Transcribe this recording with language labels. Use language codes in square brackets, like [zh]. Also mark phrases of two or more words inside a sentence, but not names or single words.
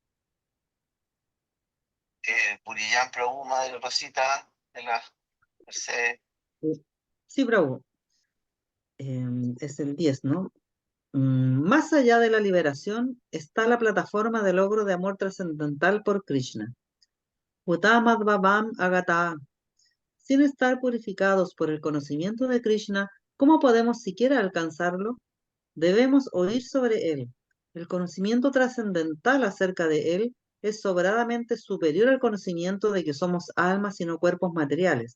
[es] Puriyán Prabhu, Madre Rosita, de la Mercedes. Sí, Prabhu. Es el 10, ¿no? Más allá de la liberación está la plataforma de logro de amor trascendental por Krishna. [sa] Uttamadvavam agata. [es] Sin estar purificados por el conocimiento de Krishna, ¿cómo podemos siquiera alcanzarlo? Debemos oír sobre él. El conocimiento trascendental acerca de él es sobradamente superior al conocimiento de que somos almas y no cuerpos materiales.